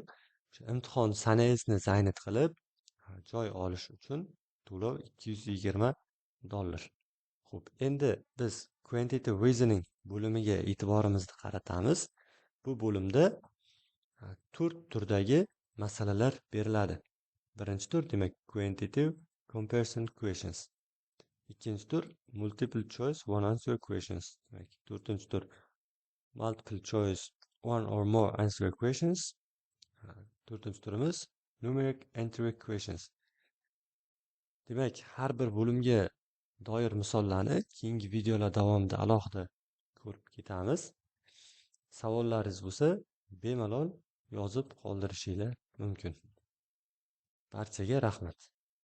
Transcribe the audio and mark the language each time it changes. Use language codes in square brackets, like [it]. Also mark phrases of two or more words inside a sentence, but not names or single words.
[uz] Imtihon sanangizni zaynat qilib, joy olish uchun to'lov $220. Xo'p, endi biz [en] quantitative reasoning [uz] bo'limiga e'tiborimizni qaratamiz. Bu bo'limda 4 turdagi masalalar beriladi. Birinchi tur, demak, [en] quantitative comparison questions. [uz] Ikkinchi tur [en] multiple choice one answer questions. [uz] Demak, to'rtinchi tur [en] multiple choice one or more answer questions. [uz] To'rtinchi turimiz [en] numeric entry questions. [uz] Demak, har bir bo'limga doir misollarni keyingi videolar davomida alohida ko'rib ketamiz. Savollaringiz bo'lsa, bemalol yozib qoldirishingiz mumkin. Barchaga rahmat.